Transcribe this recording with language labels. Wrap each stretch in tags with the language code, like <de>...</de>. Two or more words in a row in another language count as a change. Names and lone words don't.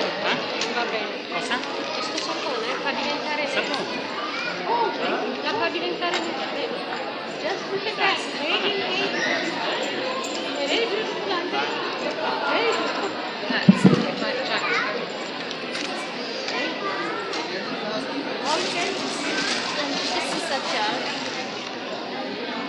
<it>Non va bene. Cosa? Questo sapone fa diventare nero. Oh, la fa diventare nero.</it> <en>Just look at that. Very beautiful. Very beautiful. Very beautiful. All again. This is such a</en>